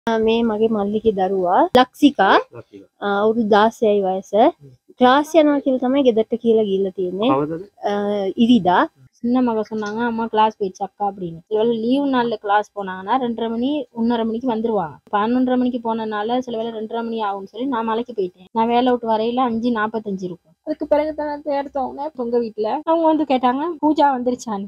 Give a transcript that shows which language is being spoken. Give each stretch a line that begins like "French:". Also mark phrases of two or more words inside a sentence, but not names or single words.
Sinhala: මේ මගේ මල්ලිගේ දරුවා ලක්සිකා අවුරුදු 16යි වයස. ක්ලාස් යනවා කියලා තමයි ගෙදරට කියලා ගිහිල්ලා තියෙන්නේ.
Tamil: ඉරිදා சின்ன மக சொன்னாங்க அம்மா கிளாஸ் போயிடுச்சு அக்கா அப்படின்னு. சில லீவு நாள்ல கிளாஸ் போனாங்கன்னா 2:30 மணி 1:30 மணிக்கு வந்துருவாங்க. 11:30 மணிக்கு போனனால சில வேளை 2:30 மணி ஆகும்னு சொல்லி நான் மலைக்கு போயிட்டேன். நான் வேலை விட்டு வரையில 5:45 இருக்கும். அதுக்கு பிறகு தான் எடுத்தவங்க உங்க வீட்டுல அவங்க வந்து கேட்டாங்க பூஜா வந்துருச்சான்னு.